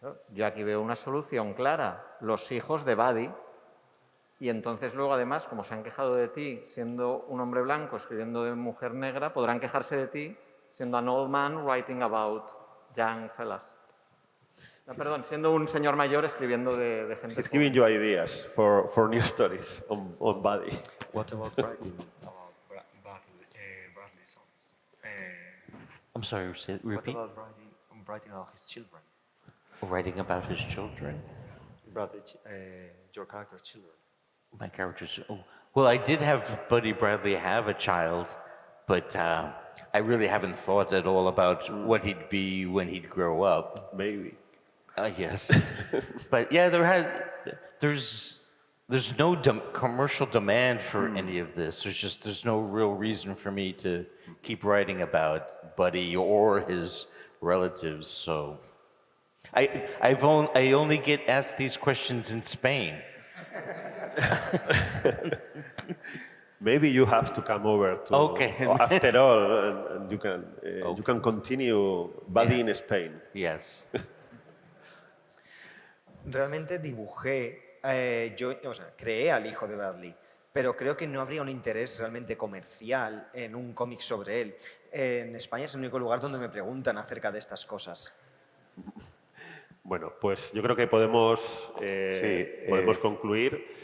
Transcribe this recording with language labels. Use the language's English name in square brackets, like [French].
[Spanish] Yo aquí veo una solución clara. Los hijos de Buddy. Y entonces luego, además, como se han quejado de ti siendo un hombre blanco escribiendo de mujer negra, podrán quejarse de ti siendo [English] an old man writing about young fellas. [Spanish] No, perdón, siendo un señor mayor escribiendo de gente. [English] He's giving you ideas for new stories on Buddy. What about writing about Bradley's songs? I'm sorry, repeat? What about writing about his children? Writing about his children. Bradley, your character's children? My characters. Oh, well, I did have Buddy Bradley have a child, but I really haven't thought at all about what he'd be when he'd grow up. Maybe. Yes, but yeah, there's no commercial demand for any of this. There's no real reason for me to keep writing about Buddy or his relatives. So I only get asked these questions in Spain. Maybe you have to come over to. Okay. After all, and you can continue Buddy in Spain. Yes. [Spanish] Realmente dibujé, creé al hijo de Bradley, pero creo que no habría un interés realmente comercial en un cómic sobre él. En España es el único lugar donde me preguntan acerca de estas cosas. Bueno, pues yo creo que podemos concluir.